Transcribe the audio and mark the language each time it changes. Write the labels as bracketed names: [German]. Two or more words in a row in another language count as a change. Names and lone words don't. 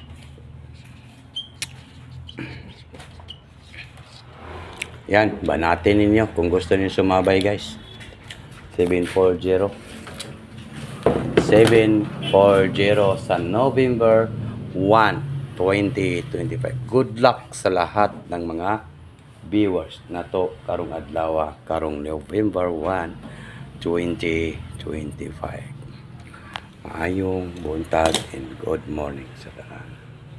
[Filipino] Yan, banatin ninyo kung gusto niyo sumabay guys. 740 sa November 1, 2025. [English] Good luck [Filipino] sa lahat ng mga viewers [Cebuano] na to karong adlaw, karong November 1, 2025. Maayong buntag [English] and good morning [Cebuano] sa tanan.